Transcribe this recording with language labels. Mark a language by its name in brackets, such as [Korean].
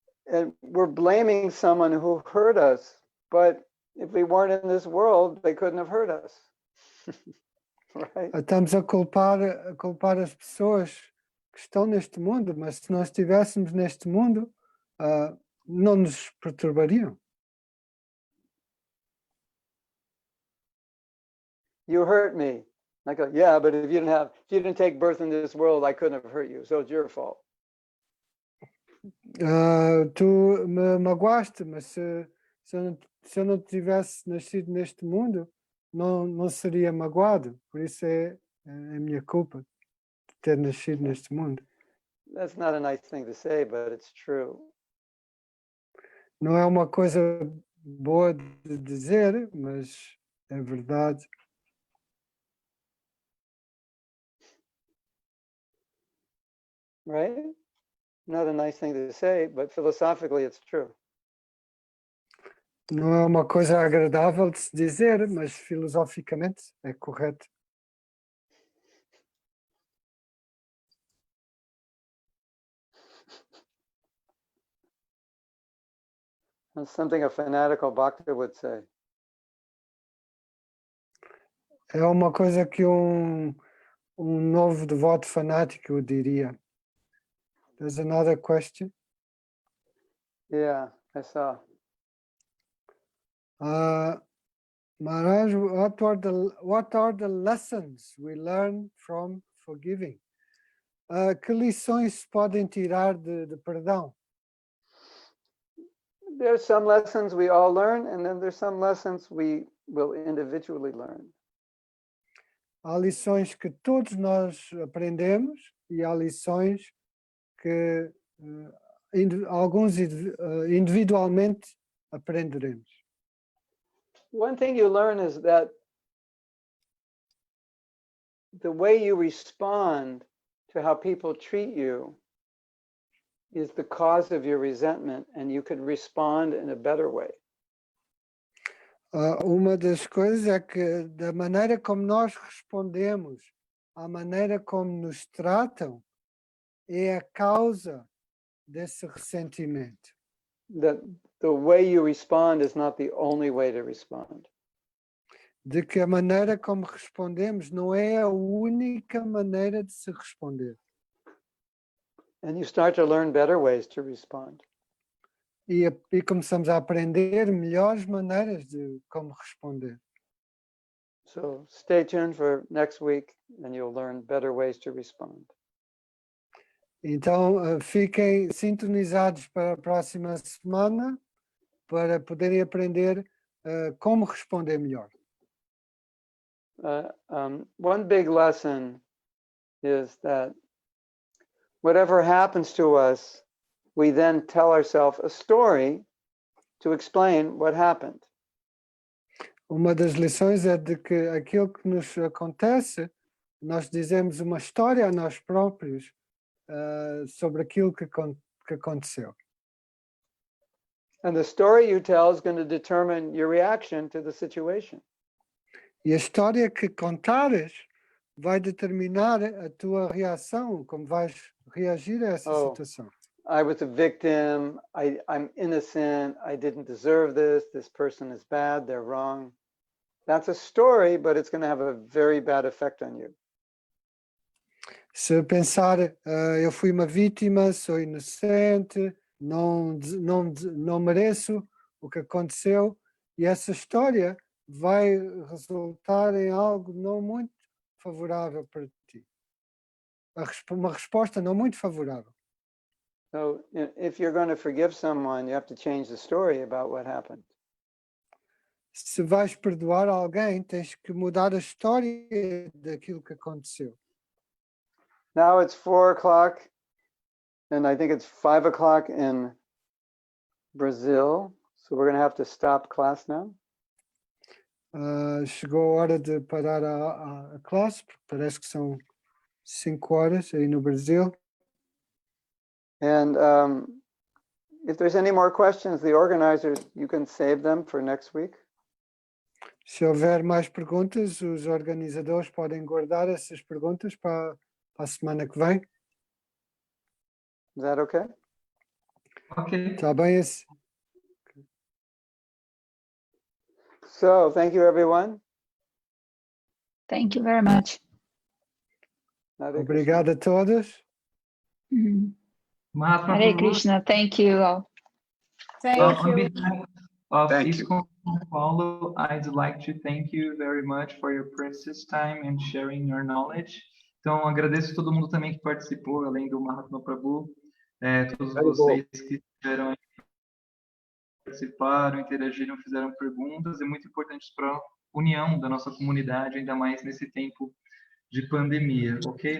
[English] And we're blaming someone who hurt us, but if we weren't in this world, they couldn't have hurt us. Right? [Portuguese] Estamos a culpar as pessoas que estão neste mundo, mas se não estivéssemos neste mundo, não nos perturbariam. [English] You hurt me. I go, yeah, but if you didn't take birth in this world, I couldn't have hurt you. So it's your fault. [Portuguese] Tu me magoaste, mas se eu não tivesse nascido neste mundo, não seria magoado. Por isso é a minha culpa de ter nascido neste mundo. [English] That's not a nice thing to say, but it's true. [Portuguese] Não é uma coisa boa de dizer, mas é verdade. [English] Right? Not a nice thing to say, but philosophically it's true. [Portuguese] Não é uma coisa agradável de se dizer, mas filosoficamente é correto. [English] That's something a fanatical bhakta would say. [Portuguese] É uma coisa que um novo devoto fanático diria. [English] There's another question. Yeah, I saw. Maharaj, what are the lessons we learn from forgiving? [Portuguese] Que lições se podem tirar de perdão? [English] There's some lessons we all learn, and then there's some lessons we will individually learn. [Portuguese] Há lições que todos nós aprendemos e há lições que alguns individualmente aprenderemos. [English] One thing you learn is that the way you respond to how people treat you is the cause of your resentment, and you could respond in a better way. [Portuguese] Uma das coisas é que da maneira como nós respondemos à maneira como nos tratam é a causa desse ressentimento. [English] That the way you respond is not the only way to respond. [Portuguese] De que a maneira como respondemos não é a única maneira de se responder. [English] And you start to learn better ways to respond. [Portuguese] E começamos a aprender melhores maneiras de como responder. [English] So stay tuned for next week and you'll learn better ways to respond. [Portuguese] Então, fiquem sintonizados para a próxima semana para poderem aprender como responder melhor. [English] One big lesson is that whatever happens to us, we then tell ourselves a story to explain what happened. [Portuguese] Uma das lições é de que aquilo que nos acontece, nós dizemos uma história a nós próprios sobre aquilo que aconteceu. [English] And the story you tell is going to determine your reaction to the situation. [Portuguese] E a história que contares vai determinar a tua reação, como vais reagir a essa situação. [English] I was a victim, I'm innocent, I didn't deserve this person is bad, they're wrong. That's a story, but it's going to have a very bad effect on you. [Portuguese] Se pensar, eu fui uma vítima, sou inocente, não mereço o que aconteceu, e essa história vai resultar em algo não muito favorável para ti. Uma resposta não muito favorável. [English] So if you're going to forgive someone, you have to change the story about what happened. [Portuguese] Se vais perdoar alguém, tens que mudar a história daquilo que aconteceu. [English] Now it's 4:00, and I think it's 5:00 in Brazil. So we're going to have to stop class now. [Portuguese] Chegou a hora de parar a classe, parece que são 5 horas aí no Brasil. [English] And if there's any more questions, the organizers, you can save them for next week. [Portuguese] Se houver mais perguntas, os organizadores podem guardar essas perguntas para a semana que vem. [English] Is that okay? Ok. [Portuguese] Está bem? [English] So thank you, everyone. Thank you very much. Hare [Portuguese] Obrigado a todos. [English] Mahatma Hare Prabhu, Krishna, thank you all. Thank on you. behalf of Thank you. ISKCON São Paulo, I'd like to thank you very much for your precious time and sharing your knowledge. [Portuguese] Então, agradeço a todo mundo também que participou, além do Mahatma Prabhu, todos vocês que estiveram aí, participaram, interagiram, fizeram perguntas, é muito importante para a união da nossa comunidade, ainda mais nesse tempo de pandemia, ok?